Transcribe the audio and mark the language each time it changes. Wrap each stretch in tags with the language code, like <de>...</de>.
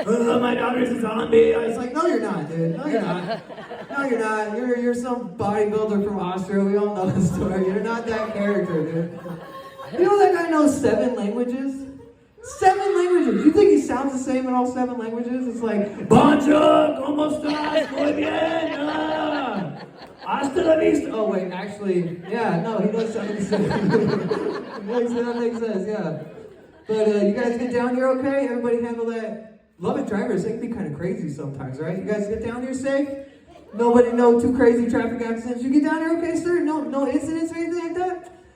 <en>Oh, my daughter's a zombie." I was like, "No, you're not, dude. No, you're not. No, you're not. You're some bodybuilder from Austria. We all know the story. You're not that character, dude." You know that guy knows 7 languages? 7 languages. You think he sounds the same in all 7 languages? It's like,</en> <fr>"Bonjour,</fr> <es>¿cómo estás? Muy bien. Hasta la vista."</es> <en>Oh wait, actually, yeah, no, he knows 7 the same. That makes sense, yeah. But you guys get down here okay? Everybody handle that? Love it, drivers, they can be kind of crazy sometimes, right? You guys get down here safe? Nobody, no too crazy traffic accidents. You get down here okay, sir? No incidents or anything like that?</en>